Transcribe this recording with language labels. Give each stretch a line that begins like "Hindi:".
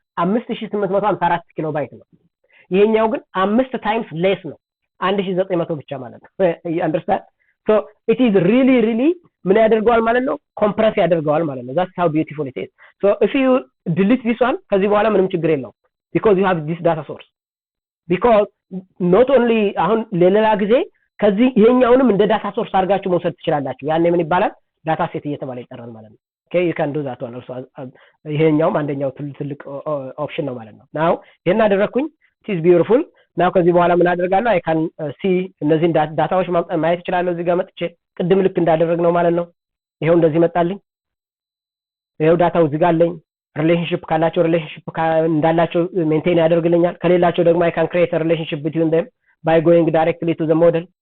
Amharic: 5854 ኪሎ ባይት ነው። ይሄኛው ግን 5 ታይምስ ሌስ ነው፣ 1900 ብቻ ማለት ነው። አንደርስታንድ?
English: ሶ ኢት ኢዝ ሪሊ
Amharic: ምን ያደርገዋል ማለት ነው? ኮምፕረስ ያደርገዋል ማለት ነው።
English: that's how beautiful it is. so if you delete this one
Amharic: ከዚህ በኋላ ምንም ችግር የለውም
English: because you have this data source. because not only
Amharic: አሁን ለሌላ ጊዜ ከዚህ ይሄኛውንም እንደ ዳታ ሶርስ አድርጋችሁ መውሰድ ትችላላችሁ። ያኔ ምን ይባላል? ዳታ ሴት እየተባለ ይጠራል ማለት ነው።
English: okay you can do that one also.
Amharic: ይሄኛውም አንደኛው ትልቅ ኦፕሽን ነው ማለት ነው። now ይሄን አደረኩኝ።
English: it is beautiful.
Amharic: now ከዚህ በኋላ ምን አደርጋለሁ?
English: I can see
Amharic: እነዚህን ዳታዎች ማየት እችላለሁ። እዚህ ጋር መጥቼ ቅድም ልክ እንዳደረግነው ማለት ነው። ይሄው እንደዚህ መጣልኝ። ይሄው ዳታው እዚህ ጋር አለኝ። ሪሌሽንሺፕ ካላቸው ሪሌሽንሺፕ እንዳላቸው ሜንቴን ያደርግልኛል። ከሌላቸው ደግሞ
English: I can create a relationship between them by going directly to the model.